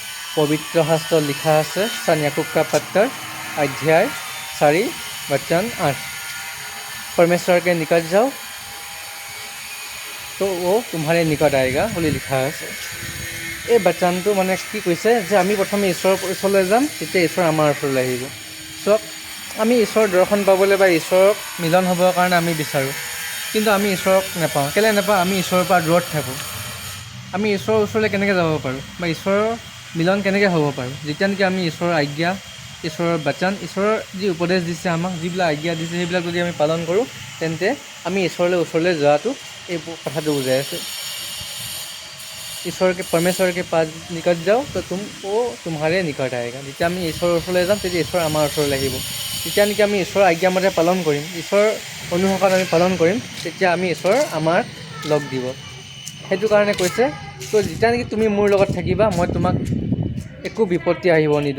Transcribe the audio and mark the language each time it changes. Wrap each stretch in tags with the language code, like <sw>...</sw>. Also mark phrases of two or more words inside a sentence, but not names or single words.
<hi>पवित्र शास्त्र लिखा है सन याकूब का पत्र अध्याय 4 वचन 8। परमेश्वर के निकट जाओ तो वो तुम्हारे निकट आएगा बोली लिखा আছে।</hi> <as>এই বাচ্চানটো মানে কি কৈছে যে আমি প্ৰথমে ঈশ্বৰৰ ওচৰলৈ যাম, তেতিয়া ঈশ্বৰ আমাৰ ওচৰলৈ আহিব। চক আমি ঈশ্বৰৰ দৰ্শন পাবলৈ বা ঈশ্বৰক মিলন হ'বৰ কাৰণে আমি বিচাৰোঁ, কিন্তু আমি ঈশ্বৰক নাপাওঁ। কেলৈ নাপাওঁ? আমি ঈশ্বৰৰ পৰা দূৰত থাকোঁ। আমি ঈশ্বৰৰ ওচৰলৈ কেনেকৈ যাব পাৰোঁ বা ঈশ্বৰৰ মিলন কেনেকৈ হ'ব পাৰোঁ? যেতিয়া নেকি আমি ঈশ্বৰৰ আজ্ঞা, ঈশ্বৰৰ বাচন, ঈশ্বৰৰ যি উপদেশ দিছে আমাক, যিবিলাক আজ্ঞা দিছে সেইবিলাক যদি আমি পালন কৰোঁ, তেন্তে আমি ওচৰলৈ যোৱাটো এই কথাটো বুজাই আছে।</as> <hi>ईश्वर के परमेश्वर के पास निकट जाओ तो वो तुम्हारे निकट आएगा।</hi> <as>যেতিয়া আমি ঈশ্বৰৰ ওচৰলৈ যাম তেতিয়া ঈশ্বৰ আমাৰ ওচৰলৈ আহিব। যেতিয়া নেকি আমি ঈশ্বৰৰ আজ্ঞামতে পালন কৰিম, ঈশ্বৰৰ অনুশাসন আমি পালন কৰিম, তেতিয়া আমি ঈশ্বৰ আমাক লগ দিব। সেইটো কাৰণে কৈছে, তো যেতিয়া নেকি তুমি মোৰ লগত থাকিবা, মই তোমাক একো বিপত্তি আহিব নিদিওঁ।</as>